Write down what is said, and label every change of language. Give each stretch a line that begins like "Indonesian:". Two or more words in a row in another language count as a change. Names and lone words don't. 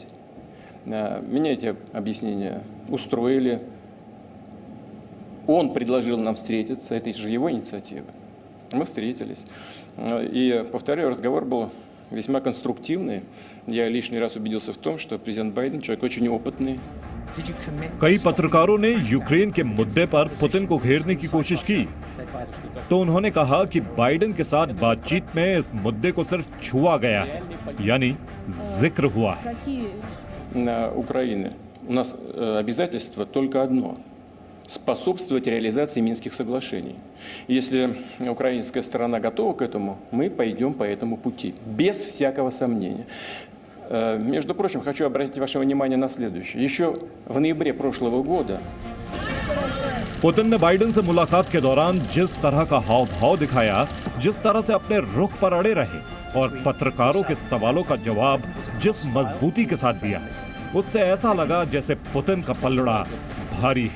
Russian: Меня эти объяснения устроили. Он предложил нам встретиться, это же его инициатива. Мы встретились. И, повторяю, разговор был весьма конструктивный. Я лишний раз убедился в том, что президент Байден человек очень опытный.
Hindi: कई पत्रकारों ने यूक्रेन के मुद्दे पर पुतिन को घेरने की कोशिश की, तो उन्होंने कहा कि बाइडेन के साथ बातचीत में इस मुद्दे को सिर्फ छुआ गया है, यानी जिक्र हुआ है।
Russian: На Украине у нас обязательство только одно – способствовать реализации Минских соглашений. Если украинская сторона готова к этому, мы пойдем по этому пути, без всякого сомнения. Между прочим, хочу обратить ваше внимание на следующее. Еще в ноябре прошлого года
Hindi: पुतिन ने बाइडेन से मुलाकात के दौरान जिस तरह का हाव भाव दिखाया, जिस तरह से अपने रुख पर अड़े रहे और पत्रकारों के सवालों का जवाब जिस मजबूती के साथ दिया, उससे ऐसा लगा जैसे पुतिन का पलड़ा भारी है।